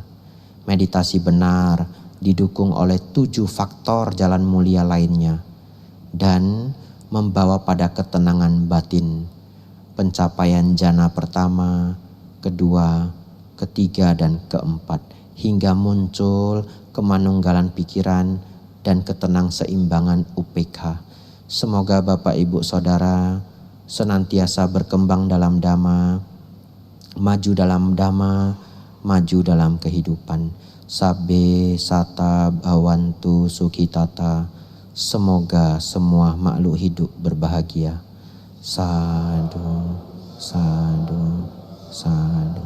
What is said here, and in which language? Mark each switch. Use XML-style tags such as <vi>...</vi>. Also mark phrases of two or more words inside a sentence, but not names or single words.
<id>Meditasi benar didukung oleh 7 faktor jalan mulia lainnya dan membawa pada ketenangan batin, pencapaian jana pertama, kedua, ketiga dan keempat, hingga muncul kemanunggalan pikiran dan ketenang seimbangan UPK. Semoga Bapak Ibu Saudara senantiasa berkembang dalam dhamma, maju dalam dhamma, maju dalam kehidupan.</id> <pi>Sabbe sata bhavantu sukhitata.</pi> <id>Semoga semua makhluk hidup berbahagia.</id> <pi>Sadhu, sadhu, sadhu.</pi>